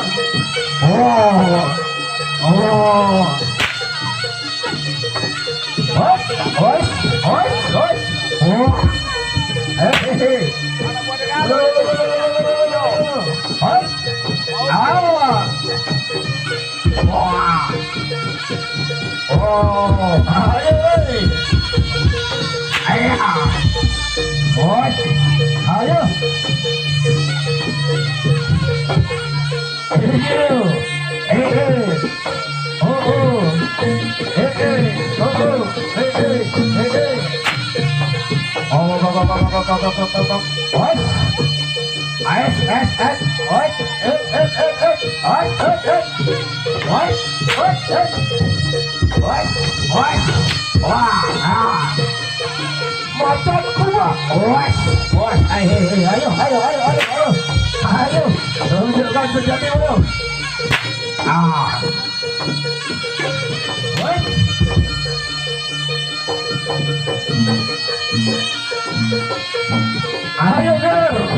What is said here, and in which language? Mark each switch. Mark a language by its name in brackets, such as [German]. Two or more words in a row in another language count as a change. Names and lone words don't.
[English] Oh, oh. What? What? What? What? Oh. Hey. What? [Indonesian] Awas. Wah. Oh. Ayo. Ayo. What? Ayo. Ayo. [English] Hey. Oh. Hey. Oh. Hey. Oh, go. What? What? What? What? [Indonesian] Wah. Motor kuat. What? Ayo. Ayo. Tunjukkan sejatimu. What? Ayo, girl.